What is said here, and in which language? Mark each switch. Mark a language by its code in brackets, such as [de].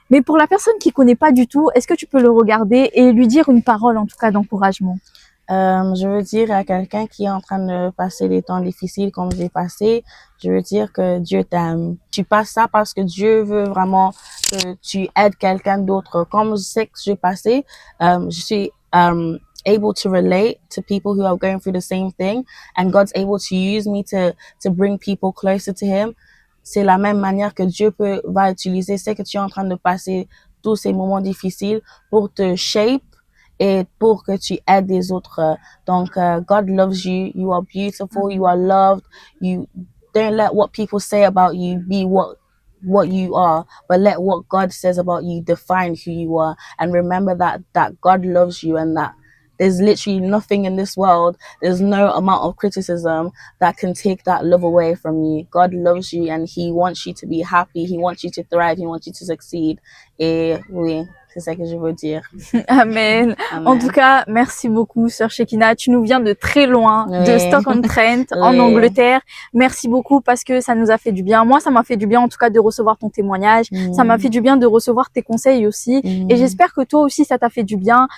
[fr] Mais pour la personne qui connaît pas du tout, est-ce que tu peux le regarder et lui dire une parole en tout cas d'encouragement? Je veux dire à quelqu'un qui est en train de passer des temps difficiles comme j'ai passé, je veux dire que Dieu t'aime. Tu passes ça parce que Dieu veut vraiment que tu aides quelqu'un d'autre. Comme je sais que j'ai passé, je suis [en] able to relate to people who are going through the same thing, and God's able to use me to bring people closer to Him. [fr] C'est la même manière que Dieu va utiliser ce que tu es en train de passer, tous ces moments difficiles, pour te shape et pour que tu aides les autres. Donc, [en] God loves you. You are beautiful. You are loved. You don't let what people say about you be what you are, but let what God says about you define who you are. And remember that God loves you and that there's literally nothing in this world. There's no amount of criticism that can take that love away from you. God loves you and He wants you to be happy. He wants you to thrive. He wants you to succeed. [fr] Et oui, c'est ça que je veux dire. Amen. En tout cas, merci beaucoup, sœur Shekina. Tu nous viens de très loin, de Stoke-on-Trent, en Angleterre. Merci beaucoup parce que ça nous a fait du bien. Moi, ça m'a fait du bien, en tout cas, de recevoir ton témoignage. Ça m'a fait du bien de recevoir tes conseils aussi. Et j'espère que toi aussi, ça t'a fait du bien.